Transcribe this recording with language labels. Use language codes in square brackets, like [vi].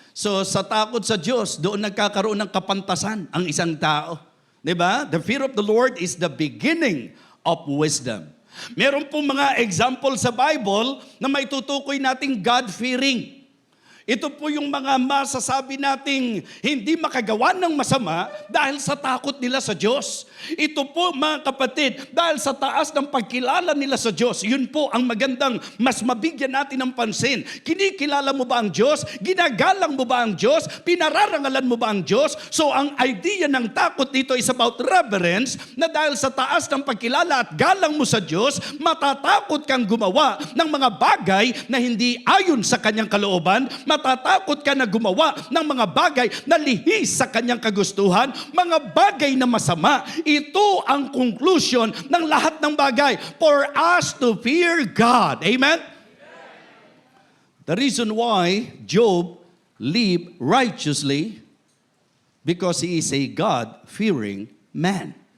[tl] So sa takot sa Diyos, doon nagkakaroon ng kapantasan ang isang tao. Diba? [en] The fear of the Lord is the beginning of wisdom. [tl] Meron pong mga example sa Bible na may tutukoy nating God-fearing. Ito po yung mga masasabi nating hindi makagawa ng masama dahil sa takot nila sa Diyos. Ito po mga kapatid, dahil sa taas ng pagkilala nila sa Diyos, yun po ang magandang mas mabigyan natin ng pansin. Kinikilala mo ba ang Diyos? Ginagalang mo ba ang Diyos? Pinararangalan mo ba ang Diyos? So ang idea ng takot dito [en] is about reverence, [tl] na dahil sa taas ng pagkilala at galang mo sa Diyos, matatakot kang gumawa ng mga bagay na hindi ayon sa kanyang kalooban, matatakot ka na gumawa ng mga bagay na lihis sa kanyang kagustuhan, mga bagay na masama. Ito ang conclusion ng lahat ng bagay. [en] For us to fear God. Amen? The reason why Job lived righteously because he is a God-fearing man.